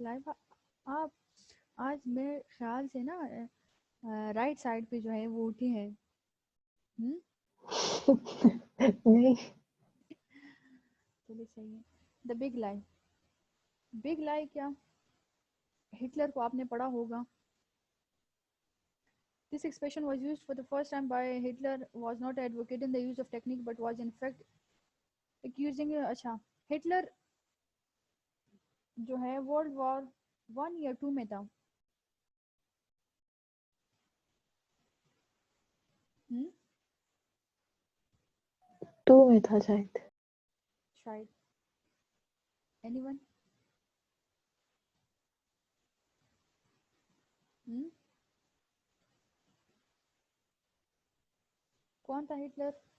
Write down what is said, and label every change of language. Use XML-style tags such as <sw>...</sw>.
<ur>Life آپ آج میرے خیال سے نا رائٹ سائڈ پہ جو ہے وہ اٹھی ہے. نہیں. چلیے صحیح ہے. دا بگ لائی. بگ لائی کیا؟ ہٹلر کو آپ نے پڑھا ہوگا.</ur> <en>This expression was used for the first time by Hitler. Was not advocating the use of technique but was in fact accusing.</en> <ur>اچھا ہٹلر جو ہے ورلڈ وار 1 یا 2 میں تھا. 2 میں تھا شاید. شاید. Any one? کون تھا ہٹلر؟</ur>